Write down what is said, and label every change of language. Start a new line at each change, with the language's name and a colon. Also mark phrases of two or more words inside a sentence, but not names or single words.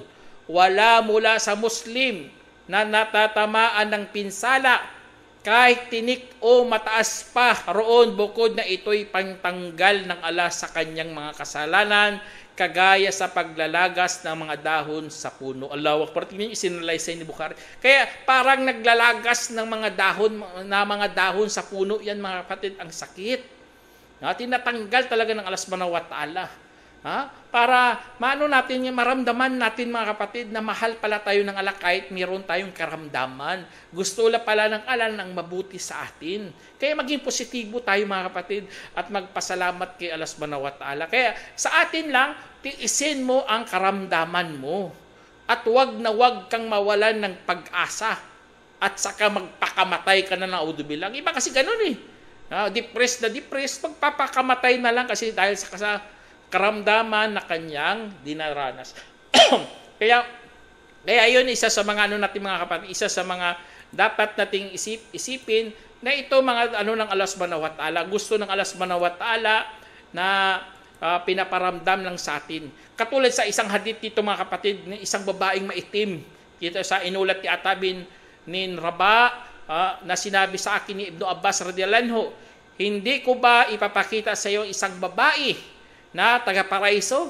Filipino: Wala mula sa Muslim na natatamaan ng pinsala kahit tinik o mataas pa roon bukod na ito'y pangtanggal ng Allah sa kanyang mga kasalanan, kagaya sa paglalagas ng mga dahon sa puno.
Arabic: Allahu Akbar.
Filipino: Tingnan niyo, isinalaysay ni Bukhari. Kaya parang naglalagas ng mga dahon sa puno, yan mga kapatid, ang sakit. Tinatanggal talaga ng Allah
Arabic: subhanahu wa ta'ala.
Filipino: Para maramdaman natin, mga kapatid, na mahal pala tayo ng Allah kahit mayroon tayong karamdaman. Gusto pala ng Allah ng mabuti sa atin. Kaya maging positibo tayo, mga kapatid, at magpasalamat kay Allah
Arabic: subhanahu wa ta'ala.
Filipino: Kaya sa atin lang, tiisin mo ang karamdaman mo. At wag kang mawalan ng pag-asa. At saka magpakamatay ka na naudubilang. Iba kasi ganun depressed, magpapakamatay na lang kasi dahil sa karamdaman na kanyang dinaranas. Kaya yun, isa sa mga natin, mga kapatid, isa sa mga dapat nating isipin na ito mga ng Allah
Arabic: subhanahu wa ta'ala.
Filipino: Gusto ng Allah
Arabic: subhanahu wa ta'ala
Filipino: na pinaparamdam lang sa atin. Katulad sa isang hadith dito, mga kapatid, ng isang babaeng maitim. Dito sa inulat ni Atabin ni Rabah na sinabi sa akin ni Ibn Abbas
Arabic: radhiyallahu anhu,
Filipino: hindi ko ba ipapakita sa iyo isang babae na taga-paraiso?